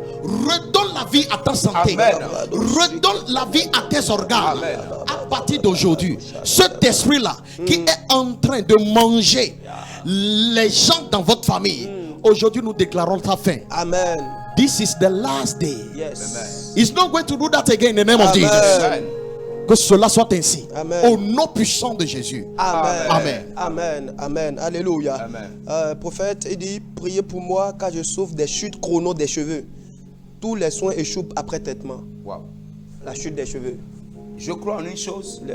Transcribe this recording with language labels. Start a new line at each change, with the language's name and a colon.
French: Redonne la vie à ta santé. Amen. Redonne la vie à tes organes. Amen. À partir d'aujourd'hui, cet esprit-là qui est en train de manger les gens dans votre famille, aujourd'hui nous déclarons ta fin. Amen.
English: This is the last day. Yes. He's not going to do that again in the name of Jesus. Amen.
French: Que cela soit ainsi. Amen. Au nom puissant de Jésus. Amen. Amen. Amen. Amen. Alléluia. Amen. Prophète, il dit: priez pour moi car je souffre des chutes chrono des cheveux. Tous les soins échouent après traitement. Wow. La chute des cheveux. Je crois en une chose.